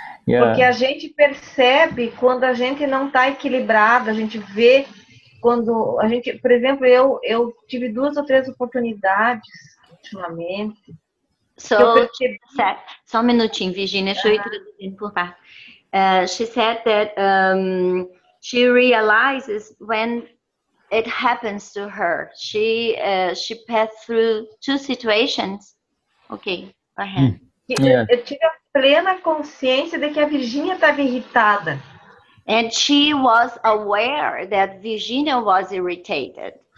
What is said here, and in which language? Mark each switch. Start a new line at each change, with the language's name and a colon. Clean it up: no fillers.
Portuguese: Porque a gente percebe quando a gente não está equilibrado, a gente vê quando a gente, por exemplo, eu tive 2 ou 3 oportunidades ultimamente. Só um minutinho, Virginia, deixa eu ir traduzindo por parte.
English: She said that she realizes when it happens to her. She passed through 2 situations. Okay, go ahead.
Portuguese: Eu tive a plena consciência de que a Virginia estava irritada.
English: And she was aware that Virginia was irritated.